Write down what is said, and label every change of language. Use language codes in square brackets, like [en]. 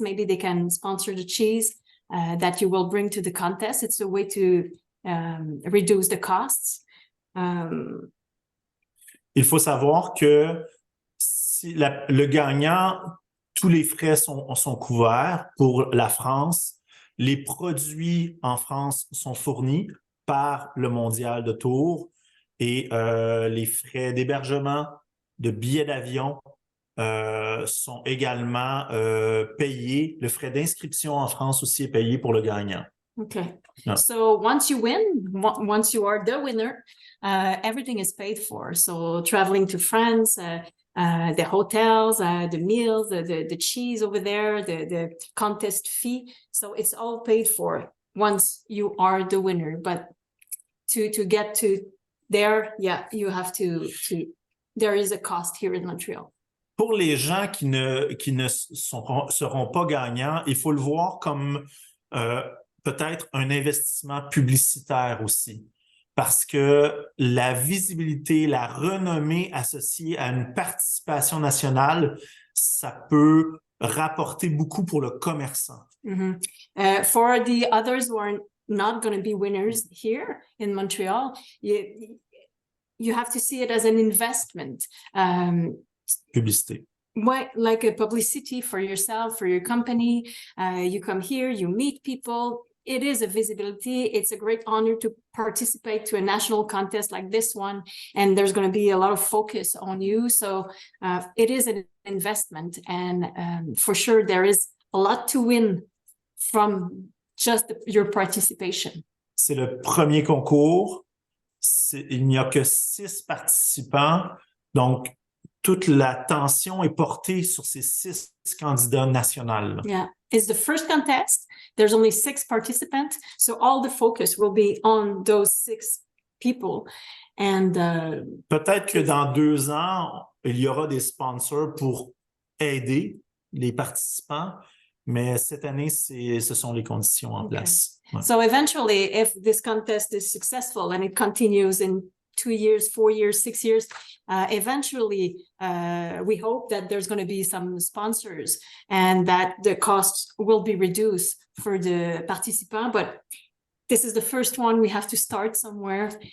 [en] Maybe they can sponsor the cheese that you will bring to the contest. It's a way to reduce the costs. [fr] Il faut savoir que si le gagnant, tous les frais sont couverts pour la France. Les produits en France sont fournis par le Mondial de Tours et les frais d'hébergement, de billets d'avion sont également payés. Le frais d'inscription en France aussi est payé pour le gagnant. [en] Okay. Yeah. So once you win, once you are the winner, everything is paid for. So traveling to France, the hotels, the meals, the cheese over there, the contest fee. So it's all paid for once you are the winner. But to get to there, yeah, you have to there is a cost here in Montreal. [fr] Pour les gens qui ne seront pas gagnants, il faut le voir comme peut-être un investissement publicitaire aussi. Parce que la visibilité, la renommée associée à une participation nationale, ça peut rapporter beaucoup pour le commerçant. Mm-hmm. [en] For the others who are not going to be winners here in Montreal, you have to see it as an investment. [fr] Publicité. [en] Like a publicity for yourself, for your company. You come here, you meet people. It is a visibility. It's a great honor to participate to a national contest like this one. And there's going to be a lot of focus on you. So it is an investment. And for sure, there is a lot to win from just your participation. [fr] C'est le premier concours. Il n'y a que 6 participants. Donc, toute l'attention est portée sur ces 6 candidats nationaux. [en] Yeah, it's the first contest. There's only 6 participants, so all the focus will be on those 6 people. And [fr] peut-être que dans 2 ans, il y aura des sponsors pour aider les participants, Mais cette année, ce sont les conditions en place. Ouais. [en] So eventually, if this contest is successful and it continues in 2 years, 4 years, 6 years, eventually, we hope that there's going to be some sponsors and that the costs will be reduced for the participants. But this is the first one. We have to start somewhere.